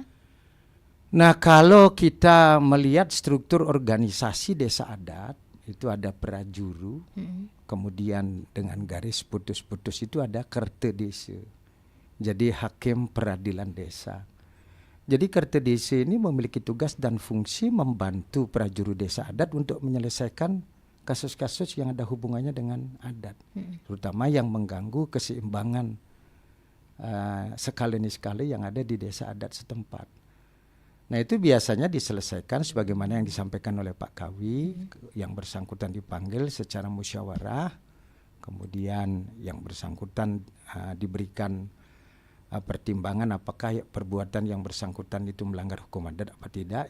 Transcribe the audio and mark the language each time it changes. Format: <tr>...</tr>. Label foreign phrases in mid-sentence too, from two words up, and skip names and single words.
<id>Nah, kalau kita melihat struktur organisasi desa adat, itu ada prajuru, kemudian dengan garis putus-putus itu ada kerte desa. Jadi hakim peradilan desa. Jadi kerte desa ini memiliki tugas dan fungsi membantu prajuru desa adat untuk menyelesaikan kasus-kasus yang ada hubungannya dengan adat, terutama yang mengganggu keseimbangan skala-skala yang ada di desa adat setempat. Nah, itu biasanya diselesaikan sebagaimana yang disampaikan oleh Pak Kawi, yang bersangkutan dipanggil secara musyawarah, kemudian yang bersangkutan diberikan pertimbangan apakah perbuatan yang bersangkutan itu melanggar hukum adat apa tidak.</id>